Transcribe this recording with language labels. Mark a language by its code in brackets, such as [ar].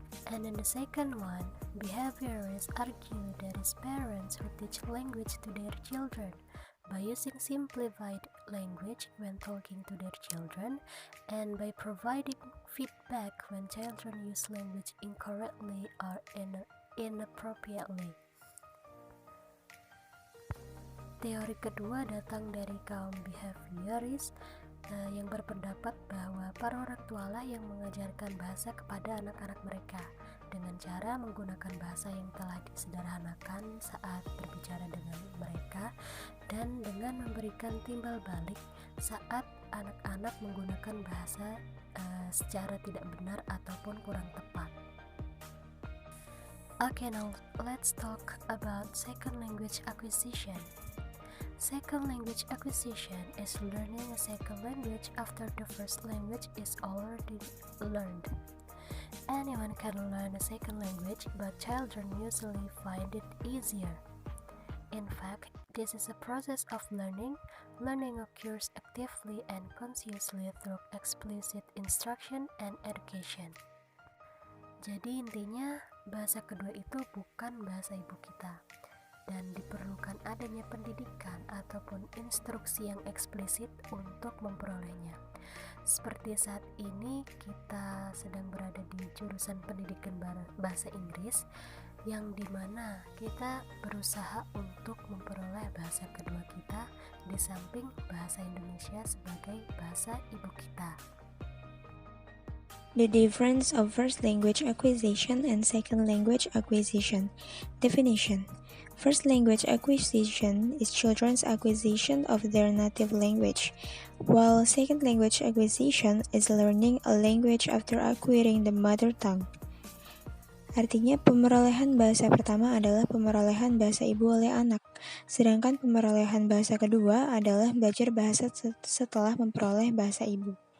[en] And in the second one, behaviorists argue that it's parents who teach language to their children by using simplified language when talking to their children, and by providing feedback when children use language incorrectly or inappropriately. [id] Teori kedua datang dari kaum behavioris yang berpendapat bahwa para orang tua lah yang mengajarkan bahasa kepada anak-anak mereka dengan cara menggunakan bahasa yang telah disederhanakan saat berbicara dengan mereka dan dengan memberikan timbal balik saat anak-anak menggunakan bahasa secara tidak benar ataupun kurang tepat. [en] Okay, now let's talk about second language acquisition. Second language acquisition is learning a second language after the first language is already learned. Anyone can learn a second language, but children usually find it easier. In fact, this is a process of learning. Learning occurs actively and consciously through explicit instruction and education. [id] Jadi intinya, bahasa kedua itu bukan bahasa ibu kita, dan diperlukan adanya pendidikan ataupun instruksi yang eksplisit untuk memperolehnya. Seperti saat ini kita sedang berada di jurusan pendidikan bahasa Inggris, yang dimana kita berusaha untuk memperoleh bahasa kedua kita di samping bahasa Indonesia sebagai bahasa ibu kita. [en] The difference of first language acquisition and second language acquisition. Definition. First language acquisition is children's acquisition of their native language, while second language acquisition is learning a language after acquiring the mother tongue. [id] Artinya, pemerolehan bahasa pertama adalah pemerolehan bahasa ibu oleh anak, sedangkan pemerolehan bahasa kedua adalah belajar bahasa setelah memperoleh bahasa ibu.